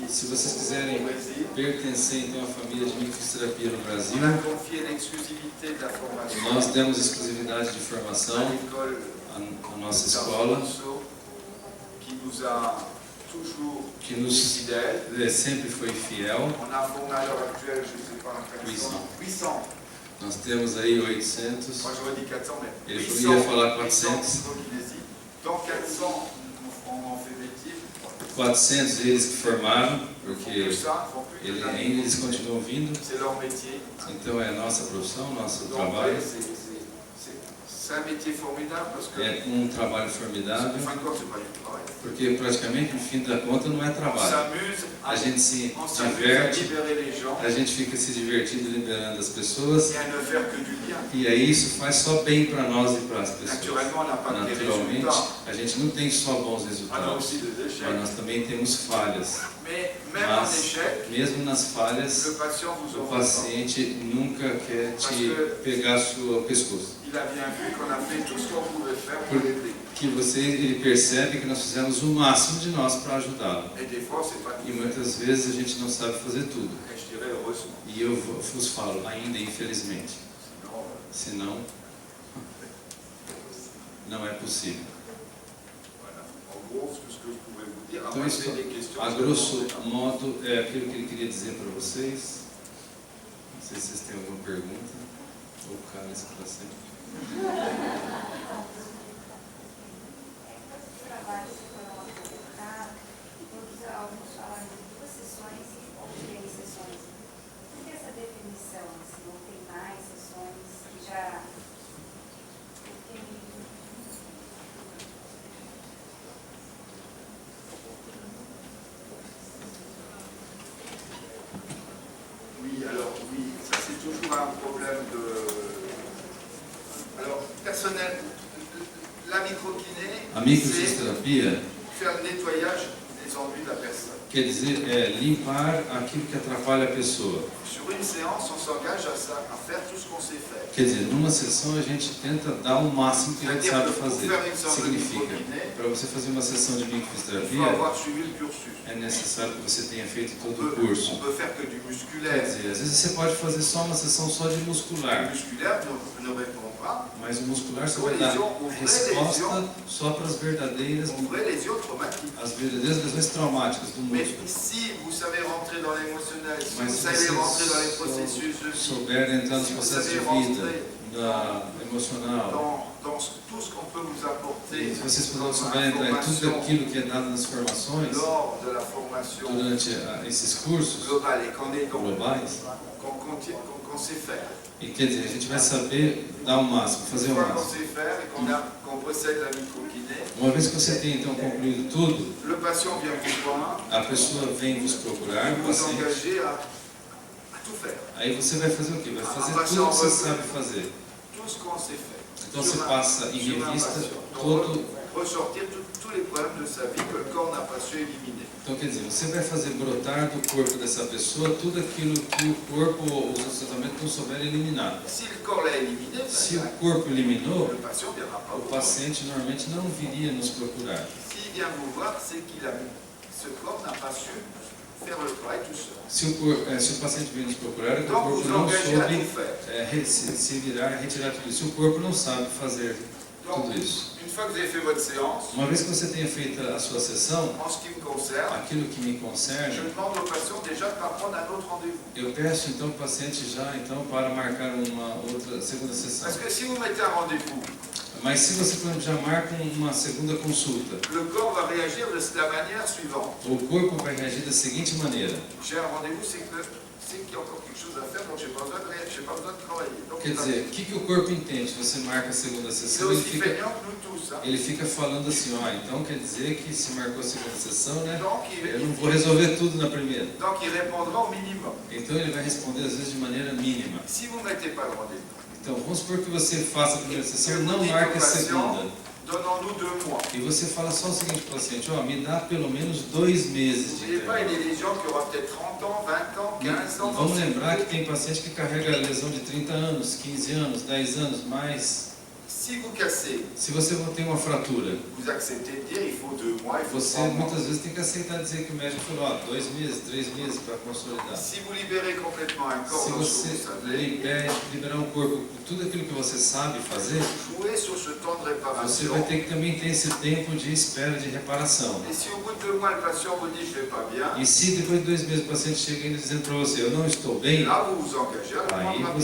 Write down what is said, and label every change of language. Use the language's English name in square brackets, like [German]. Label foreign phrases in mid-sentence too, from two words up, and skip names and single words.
[Portuguese] se vocês [French] au [Portuguese] quiserem [French] Brésil, [Portuguese] pertencer então à família de microfisioterapia no Brasil, [French] on a confié l'exclusivité de la formation [Portuguese] nós demos exclusividade de [French] à [Portuguese] formação [French] l'école [Portuguese] à nossa escola, [French] d'Alfonso, qui nous a toujours [Portuguese] que nos [French] fidèles. [Portuguese] sempre foi fiel. [French] On a formé à l'heure actuelle, je ne sais pas, 800. [Portuguese] Nós temos aí 800, [French] Moi j'aurais dit 400, mais [Portuguese] ele 800 ia falar 800 400, [French] microkinésie. Dans 400, on en fait métier. [Portuguese] 400 eles que formaram, [French] Ils font [Portuguese] porque [French] que ça, ils font plus que [Portuguese] ainda eles continuam vindo, [French] c'est leur métier. [Portuguese] então é a nossa profissão, nosso [French] Donc [Portuguese] trabalho, [French] c'est un métier formidable parce que [Portuguese] é um trabalho formidável, [French] en fin de compte, c'est pas du travail. [Portuguese] porque praticamente no fim da conta não é [French] On [Portuguese] trabalho. [French] s'amuse [Portuguese] A gente se [French] à [Portuguese] diverte, [French] libérer les gens [Portuguese] a gente fica se divertindo, liberando as pessoas, [French] et à ne faire que du bien. [Portuguese] e aí isso faz só bem para nós e para as pessoas. [French] Naturellement, on n'a pas que des [Portuguese] Naturalmente, [French] résultats. [Portuguese] a gente não tem só bons [French] On a [Portuguese] resultados, [French] aussi des [Portuguese] mas [French] échecs. [Portuguese] nós também temos falhas. [French] Mais même en [Portuguese] Mas, [French] échec, [Portuguese] mesmo nas falhas, [French] le patient vous [Portuguese] o [French] en veut pas. [Portuguese] paciente nunca quer te pegar o pescoço. [French] Il a bien vu qu'on a fait tout ce qu'on pouvait faire pour l'aider. [Portuguese] Que ele percebe que nós fizemos o máximo de nós para ajudá-lo. [French] Et des fois, c'est pas [Portuguese] E [French] tout. [Portuguese] muitas vezes a gente não sabe fazer tudo. [French] Et je dirais heureusement. [Portuguese] E eu vos falo, ainda infelizmente. [French] Sinon, [Portuguese] Senão, não é possível. [French] voilà. En gros, tout ce que je pouvais vous dire. [Portuguese] Então, [French] Après, [Portuguese] isso, [French] c'est des questions. [Portuguese] a grosso modo, é aquilo que ele queria dizer para vocês. Não sei se vocês têm alguma pergunta. Ou o cara está sempre. Trabalhos que foram apresentados, todos alguns falam de 2 sessões ou 3 sessões. Por que essa definição? Se não tem mais sessões, que já... [French] Oui, alors oui, ça c'est toujours un problème de... Alors, personnel, la microkiné, [Portuguese] A [French] c'est [Portuguese] microfisioterapia [French] faire le nettoyage des ennuis de la personne. [Portuguese] quer dizer limpar aquilo que atrapalha a pessoa. [French] Sur une séance, on s'engage à faire tout ce qu'on sait faire. [Portuguese] Quer dizer, numa sessão a gente tenta dar o máximo que a gente sabe fazer. Significa, para você fazer uma sessão de [French] Il faut [Portuguese] microfisioterapia, [French] avoir suivi le cursus. [Portuguese] é necessário que você tenha feito [French] On [Portuguese] todo o [French] peut [Portuguese] curso. [French] faire que du [Portuguese] Quer [French] musculaire. [Portuguese] dizer, às vezes você pode fazer só uma sessão só de [French] Le [Portuguese] muscular, [French] musculaire ne répond pas [Portuguese] mas o muscular você vai dar resposta só para as verdadeiras [French] aux vraies lésions traumatiques. [Portuguese] lesões traumáticas do [French] Mais [Portuguese] músculo. [French] si vous savez rentrer dans l'émotionnel, si [Portuguese] Mas [French] vous [Portuguese] se [French] savez rentrer dans les [Portuguese] você [French] processus de vie, [Portuguese] souber entrar nos [French] si vous [Portuguese] processos de [French] savez [Portuguese] vida, [French] rentrer [Portuguese] emocional, [French] dans tout ce qu'on peut vous apporter [Portuguese] e se vocês [French] dans [Portuguese] souberem entrar em tudo [French] formation [Portuguese] aquilo que é dado nas formações, [French] lors de la formation [Portuguese] durante esses cursos [French] globale et qu'on est dans, [Portuguese] globais, [French] qu'on sait faire. [Portuguese] e quer dizer, a gente vai saber dar o máximo, fazer [French] Une [Portuguese] o [French] fois qu'on [Portuguese] máximo. [French] sait faire et qu'on possède la microkiné, [Portuguese] Uma vez que você tem então concluído tudo, [French] le patient vient vous voir, [Portuguese] a pessoa vem vos procurar, o [French] vous [Portuguese] paciente, [French] engager à tout faire, [Portuguese] aí você vai fazer o quê? Vai fazer tudo o que você sabe fazer. [French] tout ce qu'on sait faire. [Portuguese] Então você passa em [French] Sur un [Portuguese] revista [French] patient. [Portuguese] todo. [French] Donc, ressortir tous les problèmes de sa vie que le corps n'a pas su éliminer. [Portuguese] Então quer dizer, você vai fazer brotar do corpo dessa pessoa tudo aquilo que o corpo ou os tratamentos não souberam eliminar. [French] Si le corps l'a éliminé, [Portuguese] Se o corpo eliminou, [French] le patient ne viendra pas [Portuguese] o [French] vous voir. [Portuguese] paciente normalmente não viria nos procurar. [French] S'il vient vous voir, c'est qu'il a ce corps n'a pas su faire le travail tout seul. [Portuguese] Se o paciente vem nos procurar, é que o [French] Donc [Portuguese] corpo [French] vous [Portuguese] não [French] engagez à [Portuguese] soube [French] tout faire. [Portuguese] se virar e retirar tudo isso. Se o corpo não sabe fazer [French] Donc, [Portuguese] tudo isso. [French] une fois que vous avez fait votre séance, [Portuguese] Uma vez que você tenha feito a sua sessão, [French] en ce qui me concerne, [Portuguese] aquilo que me [French] je [Portuguese] concerne, [French] demande au patient déjà de pas prendre un autre rendez-vous. [Portuguese] eu peço então ao paciente já então para marcar uma outra segunda sessão. [French] Parce que si vous mettez un rendez-vous, [Portuguese] Mas se você, por exemplo, já marca uma segunda consulta, [French] le corps va réagir de la manière suivante. [Portuguese] o corpo vai reagir da seguinte maneira. [French] J'ai un rendez-vous, c'est qu'il y a encore quelque chose à faire, donc j'ai pas besoin de travailler. Donc, [Portuguese] Quer dizer, o que o corpo entende? Se você marca a segunda [French] c'est [Portuguese] sessão, ele [French] aussi [Portuguese] fica, [French] feignant que nous tous. Hein. [Portuguese] ele fica falando assim, ó, então quer dizer que se marcou a segunda sessão, né? [French] Donc, [Portuguese] Eu não vou resolver tudo na primeira. [French] donc il répondra au minimum. [Portuguese] Então ele vai responder às vezes de maneira mínima. [French] Si vous ne mettez pas de rendez-vous, [Portuguese] Então vamos supor que você faça a primeira sessão e eu não digo marque ao a segunda. [French] patient, donnons-nous 2 mois. [Portuguese] E você fala só o seguinte para o paciente, ó, me dá pelo menos 2 meses de [French] N'oubliez pas, il y [Portuguese] intervalo. [French] a des gens qui auront peut-être 30 ans, 20 ans, 15 ans. [Portuguese] Vamos lembrar que tem paciente que carrega lesão de 30 anos, 15 anos, 10 anos, mais. [French] Si vous cassez, [Portuguese] Se você tem uma fratura, [French] vous acceptez de dire il faut 2 mois, il faut [Portuguese] você [French] 3 mois. [Portuguese] muitas vezes tem que aceitar dizer que o médico falou, ó, 2 meses, 3 meses para consolidar. [French] Si vous libérez complètement un corps [Portuguese] Se [French] dans ce que [Portuguese] você [French] vous savez, [Portuguese] liberar o corpo com tudo aquilo que você sabe fazer, [French] jouez sur ce temps de [Portuguese] você [French] réparation. [Portuguese] vai ter que também ter esse tempo de espera, de reparação. [French] Et si au bout de 2 mois, le patient vous dit je ne vais pas bien, [Portuguese] E se depois de 2 meses o paciente chega ainda dizendo para você, eu não estou bem, [French] là vous vous engagez à le [Portuguese] aí [French] prendre